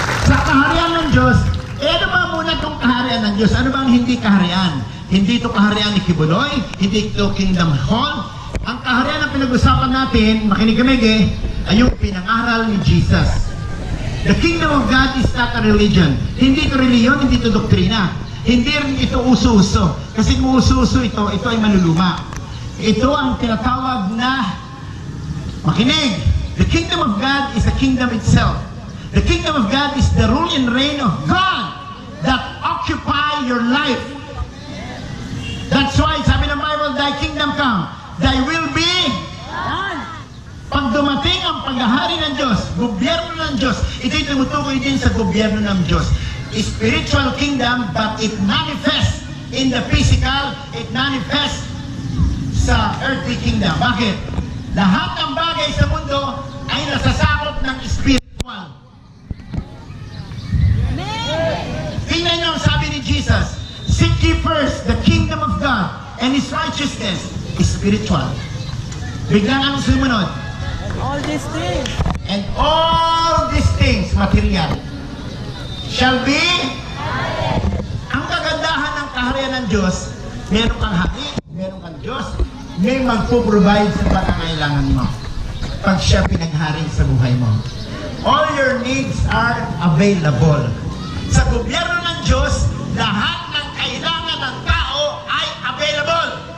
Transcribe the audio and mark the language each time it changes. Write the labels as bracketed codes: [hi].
[tl] Sa kaharian ng Diyos, ano ba muna itong kaharian ng Diyos? Ano ba ang hindi kaharian? Hindi ito kaharian ni Kibuloy, hindi ito Kingdom Hall. Ang kaharian na pinag-usapan natin, makinig kami, ay yung pinangaral ni Jesus. [en] The kingdom of God is not a religion. [tl] Hindi ito reliyon, hindi ito doktrina. Hindi rin ito uso-uso. Kasi kung uso-uso ito ay maluluma. Ito ang tinatawag na, makinig, [en] the kingdom of God is the kingdom itself. The kingdom of God is the rule and reign of God that occupy your life. That's why, [tl] sabi ng Bible, [en] thy kingdom come, thy will be done. [tl] Pag dumating ang paghahari ng Diyos, gobyerno ng Diyos, ito'y tumutukoy din sa gobyerno ng Diyos. [en] Spiritual kingdom, but it manifests in the physical, it manifests sa earthly kingdom. [tl] Bakit? Lahat ng bagay sa mundo ay nasasakop ng spiritual. Tingnan nyo ang sabi ni Jesus, [en] seek ye first the kingdom of God and His righteousness, spiritual. [tl] Biglang ang sumunod. [en] All these things. And all these things, material, shall be [tl] ang kagandahan ng kaharian ng Diyos, meron kang hari, meron kang Diyos, may magpo-provide sa pangangailangan mo pag siya pinaghari sa buhay mo. [en] All your needs are available. [tl] Sa gobyerno ng Diyos, lahat ng kailangan ng tao ay available.